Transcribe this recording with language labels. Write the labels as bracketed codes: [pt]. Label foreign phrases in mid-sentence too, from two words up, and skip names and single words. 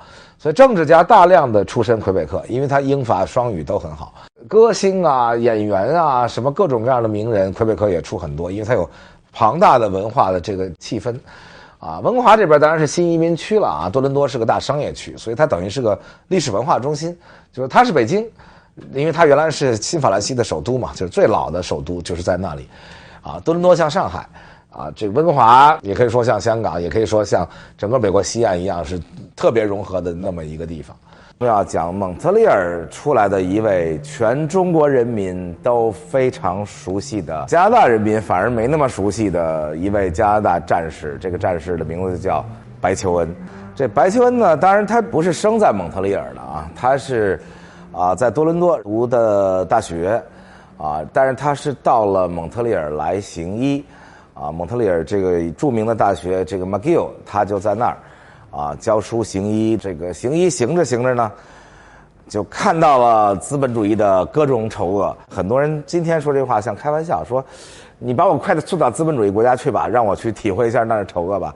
[zh] 所以政治家大量的出身魁北克，因為他英法雙語都很好。歌星啊、演員啊，什麼各種各樣的名人，魁北克也出很多，因為他有龐大的文化的這個氣氛。啊，溫哥華這邊當然是新移民區了啊，多倫多是個大商業區，所以它等於是個歷史文化中心。就是它是北京，因為它原來是新法蘭西的首都嘛，就是最老的首都就是在那裡。啊，多倫多像上海，啊，這個溫哥華也可以說像香港，也可以說像整個美國西岸一樣，是特別融合的那麼一個地方。要講蒙特利爾出來的一位全中國人民都非常熟悉的，加拿大人民反而沒那麼熟悉的一位加拿大戰士，這個戰士的名字叫白求恩。這白求恩呢，當然他不是生在蒙特利爾的啊，他是在多倫多讀的大學啊，但是他是到了蒙特利爾來行醫啊，蒙特利爾這個著名的大學這個 McGill， 他就在那兒。教書行醫，這個行醫行着行着呢，就看到了資本主義的各種醜惡。很多人今天說這話像開玩笑，說你把我快點送到資本主義國家去吧，讓我去體會一下那兒醜惡吧。